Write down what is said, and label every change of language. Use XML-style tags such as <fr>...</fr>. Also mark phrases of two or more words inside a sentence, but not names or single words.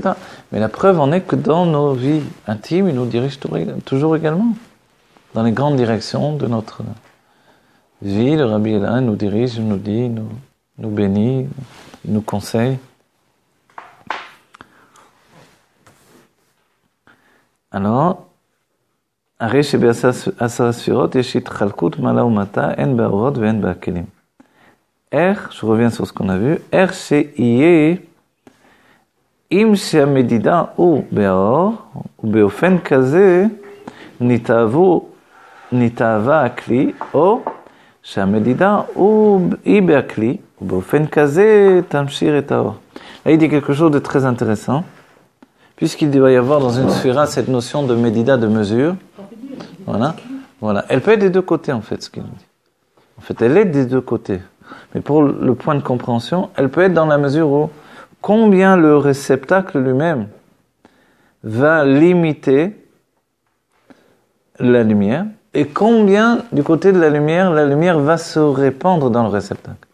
<fr>Mais la preuve en est que dans nos vies intimes, il nous dirige toujours également. Dans les grandes directions de notre vie, le Rabbi est là, il nous dirige, il nous dit, nous bénit, il nous conseille. Alors,</fr> <he>הרי שבעשר הספירות יש התחלקות מעלה ומטה, הן באורות והן בכלים. איך,</he> <fr>je reviens sur ce qu'on a vu,</fr> <he>איך שיהיה, אם שהמדידה הוא באור, ובאופן כזה נתאווה הכלי, או שהמדידה היא בכלי, ובאופן כזה תמשיך את האור.</he> <fr>Là, il dit quelque chose de très intéressant, puisqu'il doit y avoir dans une sphira cette notion de médida, de mesure. Voilà. Elle peut être des deux côtés, en fait, ce qu'il dit. En fait, elle est des deux côtés. Mais pour le point de compréhension, elle peut être dans la mesure où combien le réceptacle lui-même va limiter la lumière et combien, du côté de la lumière va se répandre dans le réceptacle.</fr>